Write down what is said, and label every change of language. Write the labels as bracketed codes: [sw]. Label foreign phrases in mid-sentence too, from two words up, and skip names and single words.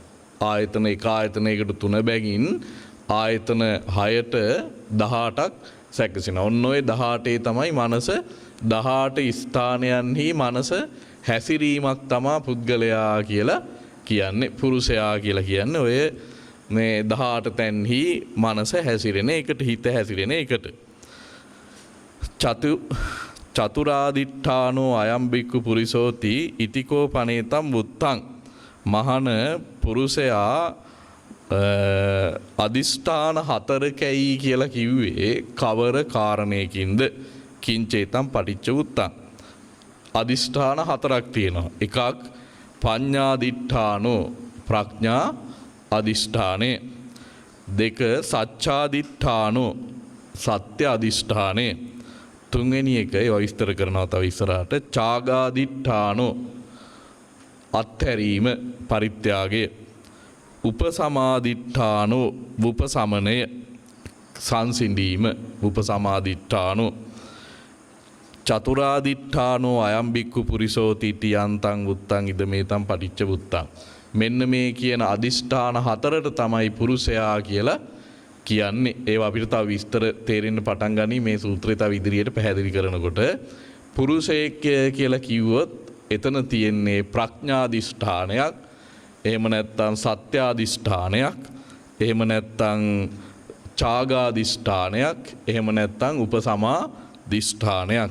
[si] ආයතන එක ආයතනයකට 3 බැගින් ආයතන 6ට 18ක් සැකසෙනවා. ඔන්න ඔය 18 තමයි මනස 18 ස්ථානයන්හි මනස හැසිරීමක් තමා පුද්ගලයා කියලා කියන්නේ, පුරුෂයා කියලා කියන්නේ. ඔය මේ 18 තැන්හි මනස හැසිරෙන එකට, හිත හැසිරෙන එකට. [pi] චතුරාදිඨානෝ අයම් බික්ඛු පුරිසෝති ඉතිකෝ පනේතම් වුත්තං. [si] මහන පුරුෂයා අදිෂ්ඨාන 4කයි කියලා කිව්වේ කවර කාරණයකින්ද? [pi] කිංචේතම් පටිච්ච වුත්තං. [si] අදිෂ්ඨාන 4ක් තියෙනවා. එකක් පඤ්ඤාදිඨානෝ, ප්‍රඥා අදිෂ්ඨානය. දෙක සච්ඡාදිඨානෝ, සත්‍ය අදිෂ්ඨානය. තුන්වෙනි එක ඒවා විස්තර කරනවා තව ඉස්සරහට. ඡාගාදිඨානෝ, අත්හැරීම, පරිත්‍යාගය. උපසමාදිඨානෝ, උපසමනය, සංසිඳීම, [pi] උපසමාදිඨානෝ. චතුරාදිඨානෝ අයම් බික්ඛු පුරිසෝති තියන්තං වුත්තං ඉදමේතං පටිච්ච වුත්තං. [si] මෙන්න මේ කියන අදිෂ්ඨාන 4ට තමයි පුරුෂයා කියලා කියන්නේ. ඒවා අපිට තව විස්තර තේරෙන්න පටන් ගනී මේ සූත්‍රය තව ඉදිරියට පැහැදිලි කරනකොට. පුරුෂයෙක් කියලා කිව්වොත් එතන තියෙන්නේ ප්‍රඥාදිෂ්ඨානයක්, එහෙම නැත්නම් සත්‍යාදිෂ්ඨානයක්, එහෙම නැත්නම් ඡාගාදිෂ්ඨානයක්, එහෙම නැත්නම් උපසමාදිෂ්ඨානයක්.